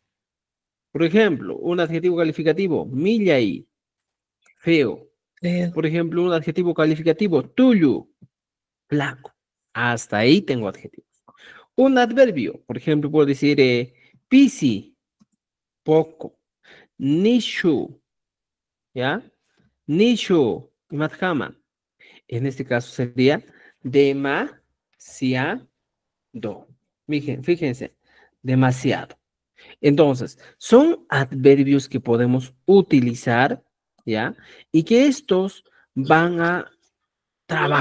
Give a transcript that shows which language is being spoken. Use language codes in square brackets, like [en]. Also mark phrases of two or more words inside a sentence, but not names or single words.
[es] Por ejemplo, un adjetivo calificativo, milla y feo. Feo. Por ejemplo, un adjetivo calificativo, tuyo, flaco. Hasta ahí tengo adjetivos. Un adverbio, por ejemplo, puedo decir pisi, poco, nishu, ¿ya? [qu] Nishu, madhama. [es] En este caso sería demasiado. Fíjense, demasiado. Entonces, son adverbios que podemos utilizar, ¿ya? Y que estos van a trabajar.